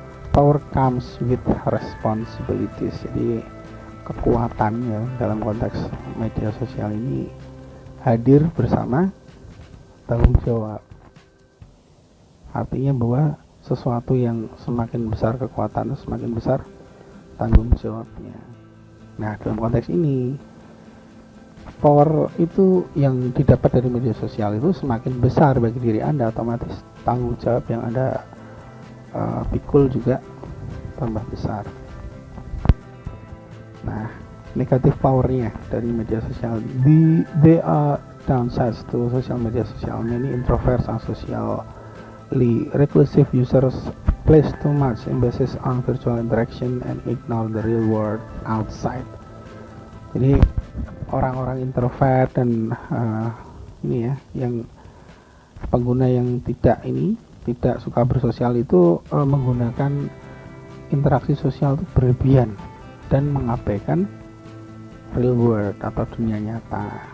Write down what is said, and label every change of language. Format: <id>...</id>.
<en>Power comes with responsibilities.</en> <id>Jadi kekuatannya dalam konteks media sosial ini hadir bersama tanggung jawab. Artinya bahwa sesuatu yang semakin besar kekuatan, semakin besar tanggung jawabnya. Nah, dalam konteks ini power itu yang didapat dari media sosial itu semakin besar bagi diri Anda, otomatis tanggung jawab yang Anda pikul juga tambah besar. Nah, negatif powernya dari media sosial,</id> <en>they are downsides to social media</en> <id>sosial.</id> <en>Many introverts and socially reclusive users place too much emphasis on virtual interaction and ignore the real world outside.</en> <id>Jadi orang-orang introvert dan ini ya, yang pengguna yang tidak suka bersosial itu menggunakan interaksi sosial itu berlebihan dan mengabaikan real world atau dunia nyata.</id>